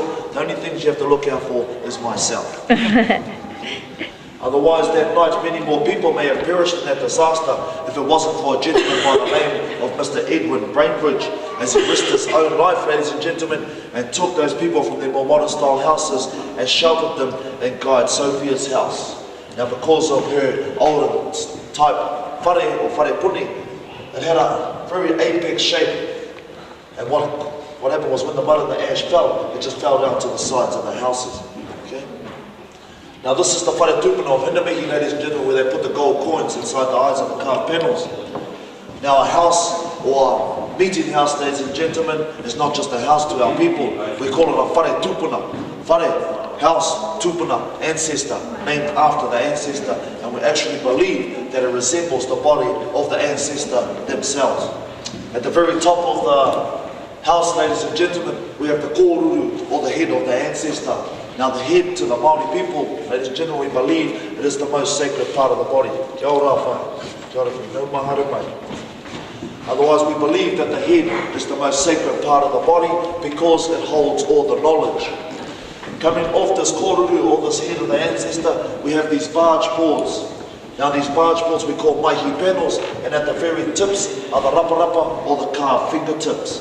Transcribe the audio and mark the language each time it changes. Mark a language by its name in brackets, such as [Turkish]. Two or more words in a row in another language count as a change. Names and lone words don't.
[English] The only things you have to look out for is myself. Otherwise, that night, many more people may have perished in that disaster if it wasn't for a gentleman by the name of Mr. Edwin Brainbridge, as he risked his own life, ladies and gentlemen, and took those people from their more modern style houses and sheltered them in Guide Sophia's house. Now, because of her older type whare or [Māori] whare puni, [English] it had a very apex shape, and what happened was when the mud and the ash fell, it just fell down to the sides of the houses. Now this is the [Māori] whare tupuna [English] of Hinamihi, ladies and gentlemen, where they put the gold coins inside the eyes of the carved panels. Now a house, or a meeting house, ladies and gentlemen, is not just a house to our people. We call it a [Māori] whare tupuna. [English] Whare, house, tupuna, ancestor, named after the ancestor. And we actually believe that it resembles the body of the ancestor themselves. At the very top of the house, ladies and gentlemen, we have the kōruru, or the head of the ancestor. Now the head to the Māori people, ladies and gentlemen, we believe it is the most sacred part of the body. [Māori] Kia ora whai. Kia ora whai. No mahara mai. [English] Otherwise we believe that the head is the most sacred part of the body because it holds all the knowledge. Coming off this kōruru, or this head of the ancestor, we have these barge boards. Now these barge boards we call maihi panels, and at the very tips are the rapa or the carved fingertips.